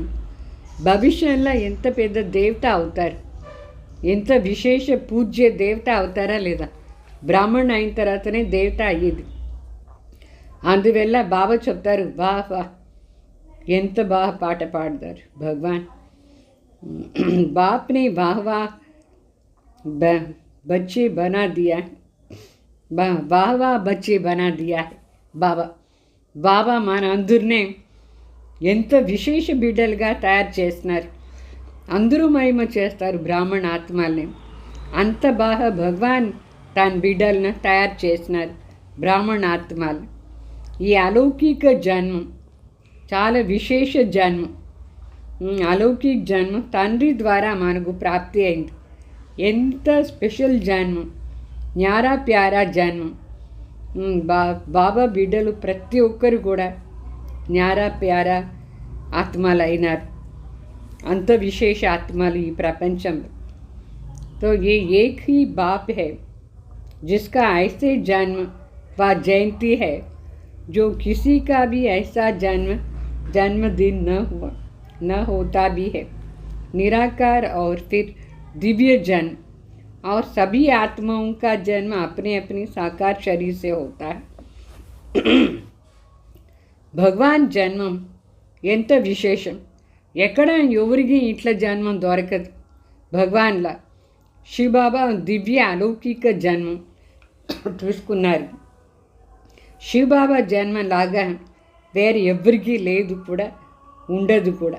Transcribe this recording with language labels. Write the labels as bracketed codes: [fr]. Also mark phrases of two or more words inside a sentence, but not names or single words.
[te] భవిష్యంలో ఎంత పెద్ద దేవత అవుతారు, ఎంత విశేష పూజ్య దేవత అవుతారా లేదా? బ్రాహ్మణ్ అయిన తర్వాతనే దేవత అయ్యేది. అందువల్ల బాబా చెప్తారు, [hi] वाह वाह [te] ఎంత బాగా పాట పాడతారు భగవాన్. [hi] बाप ने वाह वाह बच्चे बना दिया है, वाह वाह बच्चे बना दिया है బాబా. [te] బాబా మన అందరినీ ఎంత విశేష బిడ్డలుగా తయారు చేస్తున్నారు. అందరూ మహిమ చేస్తారు బ్రాహ్మణ ఆత్మల్ని. అంత బాగా భగవాన్ తన బిడ్డలను తయారు చేసినారు బ్రాహ్మణ ఆత్మలు. ఈ అలౌకిక జన్మం చాలా విశేష జన్మం. అలౌకిక జన్మం తండ్రి ద్వారా మనకు ప్రాప్తి అయింది. ఎంత స్పెషల్ జన్మం, [hi] न्यारा प्यारा [te] జన్మం. బాబా బిడ్డలు ప్రతి ఒక్కరు కూడా [hi] न्यारा प्यारा [te] ఆత్మలు అయినారు. అంత విశేష ఆత్మలు ఈ ప్రపంచంలో. [hi] तो ये एक ही बाप है जिसका ऐसे जन्म व जयंती है जो किसी का भी ऐसा जन्मदिन न होता भी है. निराकार और फिर दिव्य जन्म और सभी आत्माओं का जन्म अपने अपने साकार शरीर से होता है. [te] భగవాన్ జన్మం ఎంత విశేషం. ఎక్కడ ఎవరికి ఇట్లా జన్మం దొరకదు భగవాన్లా. శివబాబా దివ్య అలౌకిక జన్మం తీసుకున్నారు. శివబాబా జన్మలాగా వేరే ఎవరికీ లేదు కూడా, ఉండదు కూడా.